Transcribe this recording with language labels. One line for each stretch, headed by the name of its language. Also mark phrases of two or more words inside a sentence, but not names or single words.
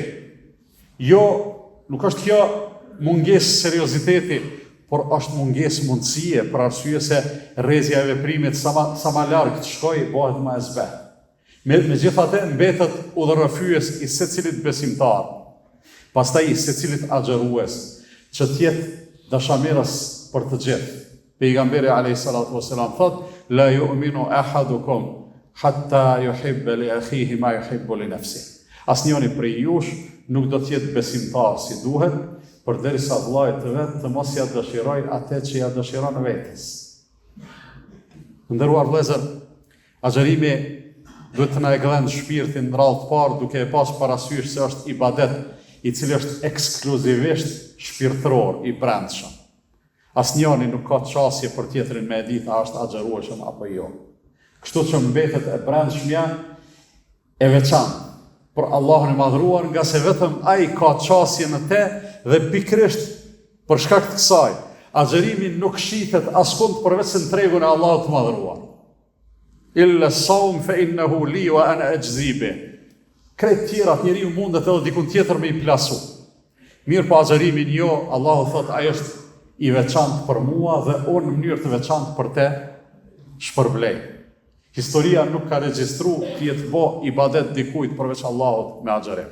Albanian: Jo, nuk është kjo mungesë serioziteti, por është mungesë mundësie, për arsye se rrezja e veprimit sa më larg të shkojë, bëhet më e zbeh. Megjithatë mbetet udhërrëfyes i secilit besimtar, pastaj i secilit agjërues, që të jetë dashamirës për të gjithë. Pejgamberi
Arabic: عليه الصلاة والسلام
Albanian: thot:
Arabic: "لا يؤمن أحدكم حتى يحب لأخيه ما يحب لنفسه."
Albanian: Asnjëri prej jush nuk do të jetë besimtar si duhet, përderisa vllai të vet të mos ja dëshiroj atë që ja dëshiron vetes. Nderuar vëllezër, agjërimi duhet të na e gëdhen shpirtin në radhë të parë, duke e pas parasysh se është ibadet i cili është ekskluzivisht shpirtëror i brendshëm. Asnjëri nuk ka çasje për tjetrin me e ditë a është agjërueshëm apo jo. Kështu që mbetet e brendshmja e veçantë për Allahun e madhruar, nga se vetëm ai ka çasje në te dhe pikërisht për shkak të kësaj, agjërimi nuk shitet askund përveç se në tregun e Allahut të madhruar.
Arabic: إلا الصوم فإنه لي وأنا أجزي به.
Albanian: Krejt tjerat njeriu mundet edhe dikun tjetër me i plasu. Mirë po agjërimin jo, Allahu thot ai është i veçantë për mua dhe unë në mënyrë të veçantë për te shpërblej. Historia nuk ka regjistru të jetë bo ibadet dikujt përveç Allahut me agjërim.